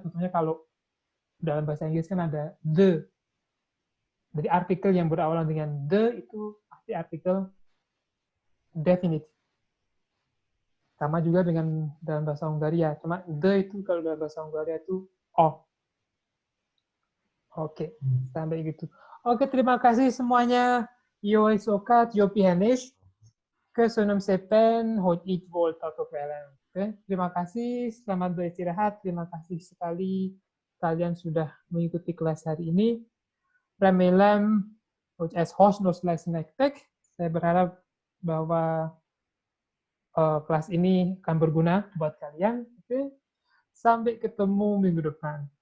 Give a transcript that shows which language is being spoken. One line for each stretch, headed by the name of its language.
Indonesian: Contohnya kalau dalam bahasa Inggris kan ada the, jadi artikel yang berawalan dengan the itu pasti artikel definite. Sama juga dengan dalam bahasa Hungaria. Cuma the itu kalau dalam bahasa Hungaria itu o. Oke, sampai gitu. Oke, terima kasih semuanya.
Hungarian: Jó éjszakát, jó pihenést. Köszönöm szépen, hogy itt voltatok velem.
Indonesian: Oke, terima kasih, selamat beristirahat. Terima kasih sekali kalian sudah mengikuti kelas hari ini.
Hungarian: Remélem, hogy ez hasznos lesz nektek.
Indonesian: Saya berharap bahwa kelas ini akan berguna buat kalian. Oke, sampai ketemu minggu depan.